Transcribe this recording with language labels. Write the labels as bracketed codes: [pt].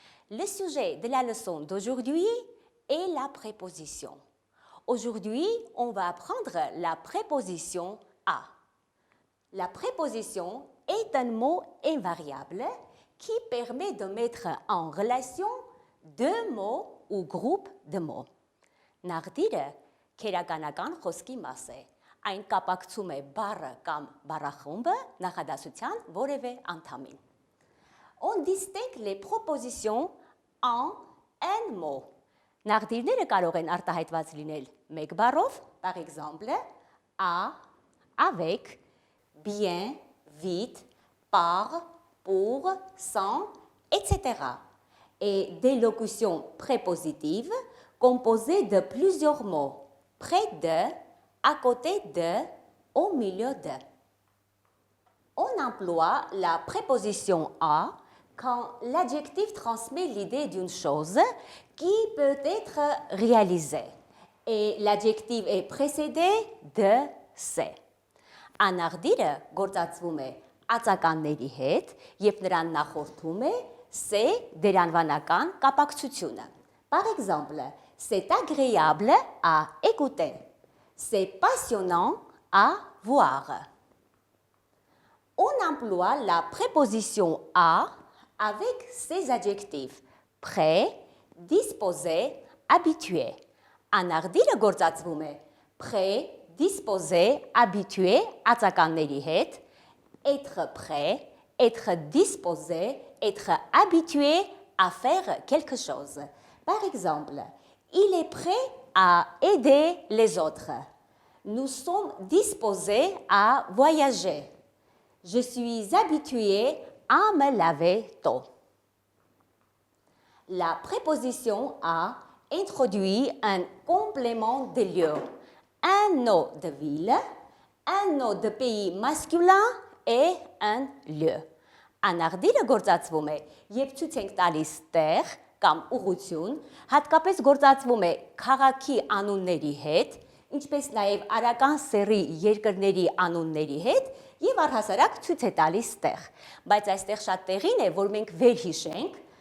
[fr] Le sujet de la leçon d'aujourd'hui est la préposition. Aujourd'hui, on va apprendre la préposition à. La préposition est un mot invariable qui permet de mettre en relation deux mots ou groupes de mots. [hy] Նաղդիրը քերականական խոսքի մաս է։ Այն կապակցում է բառը կամ բառախումբը նախադասության որևէ անդամին։ [fr] On distingue les propositions en un mot. [hy] Նաղդիրները կարող են արտահայտված լինել մեկ բառով, [fr] par exemple, à, avec, bien, vite, par, pour, sans, etc. Et des locutions prépositives composées de plusieurs mots, près de, à côté de, au milieu de. On emploie la préposition à quand l'adjectif transmet l'idée d'une chose qui peut être réalisée et l'adjectif est précédé de c'est. [hy] Անաղդիրը գործածվում է ածականների հետ, երբ նրան նախորդում է c'est դերանվանական կապակցությունը։ [fr] Par exemple, c'est agréable à écouter. C'est passionnant à voir. On emploie la préposition à avec ses adjectifs prêt, disposé, habitué. [hy] Անաղդիրը գործածվում է [fr] prêt, disposé, habitué [hy] ածականների հետ, [fr] être prêt, être disposé, être habitué à faire quelque chose. Par exemple, il est prêt à aider les autres. Nous sommes disposés à voyager. Je suis habitué à me laver tôt. La préposition à introduit un complément de lieu, un nom de ville, un nom de pays masculin et un lieu. [hy] Անաղդիրը գործածվում է, երբ ցույց ենք տալիս տեղ կամ ուղղություն, հատկապես գործածվում է քաղաքի անունների հետ, ինչպես նաև արական սեռի երկրների անունների հետ եւ առհասարակ ցույց է տալիս տեղ։ Բայց այստեղ շատ տեղին է, որ մենք վերհիշենք